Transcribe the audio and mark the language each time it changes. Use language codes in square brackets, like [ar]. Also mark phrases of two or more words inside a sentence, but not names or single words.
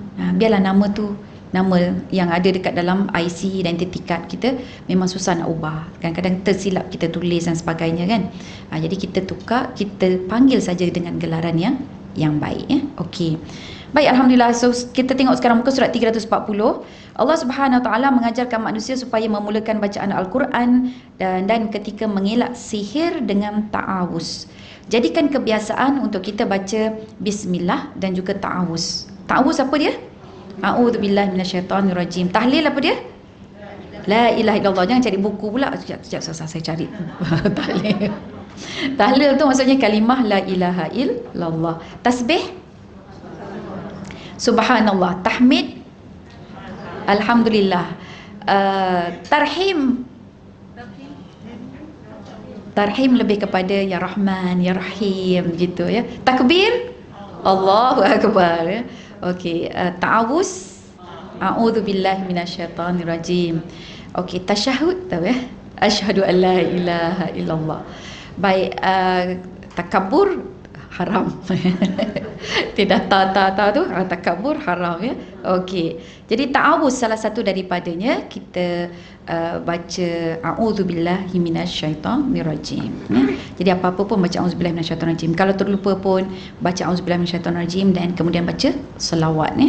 [ms] Biarlah nama tu, nama yang ada dekat dalam IC, [en] identity card [ms] kita, memang susah nak ubah. Kadang-kadang tersilap kita tulis dan sebagainya kan. Jadi kita tukar, kita panggil saja dengan gelaran yang baik. Okey. Baik, alhamdulillah. So kita tengok sekarang muka surat 340. Allah Subhanahu Wa Taala mengajarkan manusia supaya memulakan bacaan Al-Quran dan ketika mengelak sihir dengan ta'awuz. Jadikan kebiasaan untuk kita baca bismillah dan juga ta'awuz. Ta'awuz apa dia? [ar] أعوذ بالله من الشيطان الرجيم. [ms] Tahlil apa dia? [ar] لا إله إلا الله. [ms] Jangan cari buku pula. Sekejap saya cari. Tahlil. Tahlil tu maksudnya kalimah [ar] لا إله إلا الله. [ms] Tasbih subhanallah. Tahmid alhamdulillah. Tarhim lebih kepada [ar] يا رحمن يا رحيم [ms] gitu ya. Takbir [ar] الله أكبر [ms] ya. Okey, ta'awuz [ar] أعوذ بالله من الشيطان الرجيم. [ms] Okey, tasyahud tahu ya. [ar] أشهد أن لا إله إلا الله. [ms] Baik, takabur haram. Tidak tahu tu takabur haram ya. Okey. Jadi ta'awuz salah satu daripadanya kita baca [ar] أعوذ بالله من الشيطان الرجيم [ms] ya. Jadi apa-apa pun baca [ar] أعوذ بالله من الشيطان الرجيم. [ms] Kalau terlupa pun baca [ar] أعوذ بالله من الشيطان الرجيم [ms] dan kemudian baca selawat ya.